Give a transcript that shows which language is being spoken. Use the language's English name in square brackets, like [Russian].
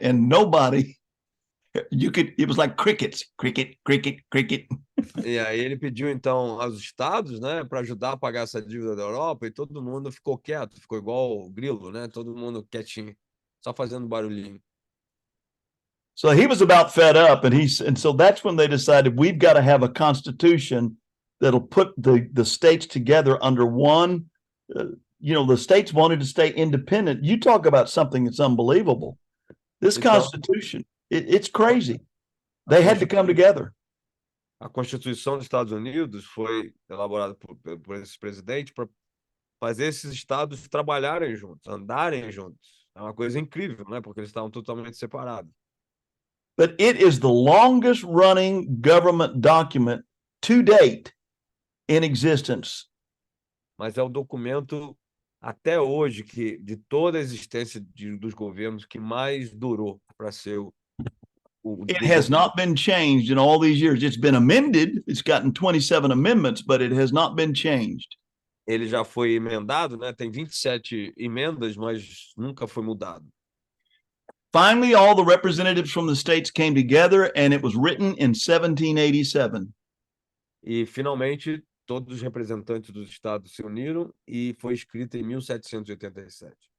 [English] And nobody, it was like crickets, cricket, cricket, cricket. [Portuguese] E aí ele pediu então aos estados, né, para ajudar a pagar essa dívida da Europa, e todo mundo ficou quieto, ficou igual o grilo, né? Todo mundo quietinho, só fazendo barulhinho. [English] So he was about fed up, and so that's when they decided, we've got to have a constitution that'll put the states together under one. The states wanted to stay independent. You talk about something that's unbelievable. This Constitution, it's crazy. They had to come together. [Portuguese] A Constituição dos Estados Unidos foi elaborada por esse presidente para fazer esses estados trabalharem juntos, andarem juntos. É uma coisa incrível, né? Porque eles estavam totalmente separados. [English] But it is the longest running government document to date in existence. [Portuguese] Mas é o documento até hoje que de toda a existência dos governos que mais durou para ser [English] It has not been changed in all these years. It's been amended. It's gotten 27 amendments, but it has not been changed. [Portuguese] Ele já foi emendado, né? Tem 27 emendas, mas nunca foi mudado. [English] Finally, all the representatives from the states came together, and it was written in 1787. [Portuguese] E finalmente todos os representantes dos estados se uniram e foi escrito em 1787.